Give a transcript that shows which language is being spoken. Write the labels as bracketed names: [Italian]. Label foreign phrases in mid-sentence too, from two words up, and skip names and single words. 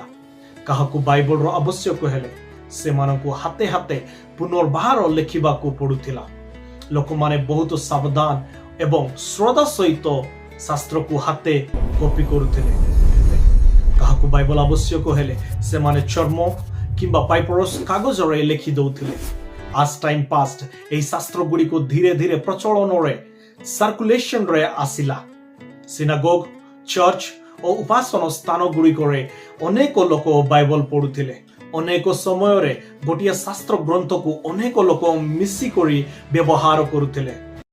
[Odia] କାହାକୁ ବାଇବଲର ଆବଶ୍ୟକ ହେଲେ ସେମାନଙ୍କୁ ହାତେ ହାତେ ପୁନର୍ବାର ଲେଖିବାକୁ ପଡୁଥିଲା। ଲୋକମାନେ ବହୁତ ସାବଧାନ ଏବଂ ଶ୍ରଦ୍ଧା ସହିତ ଶାସ୍ତ୍ରକୁ ହାତେ କପି କରୁଥିଲେ। କାହାକୁ ବାଇବଲ ଆବଶ୍ୟକ ହେଲେ ସେମାନେ ଚର୍ମ କିମ୍ବା ପାଇପରସ୍ କାଗଜରେ ଲେଖି ଦେଉଥିଲେ। [English] as time passed, [Odia] ଏହି ଶାସ୍ତ୍ର ଗୁଡ଼ିକୁ ଧୀରେ ଧୀରେ ପ୍ରଚଳନରେ ସାର୍କୁଲେସନରେ ଆସିଲା। ସିନାଗୋଗ, ଚର୍ଚ୍ଚ ଓ ଉପାସନ ସ୍ଥାନ ଗୁଡ଼ିକରେ ଅନେକ ଲୋକ ବାଇବଲ ପଢୁଥିଲେ। ଅନେକ ସମୟରେ ଗୋଟିଏ ଶାସ୍ତ୍ର ଗ୍ରନ୍ଥକୁ ଅନେକ ଲୋକ ମିଶିକରି ବ୍ୟବହାର କରୁଥିଲେ।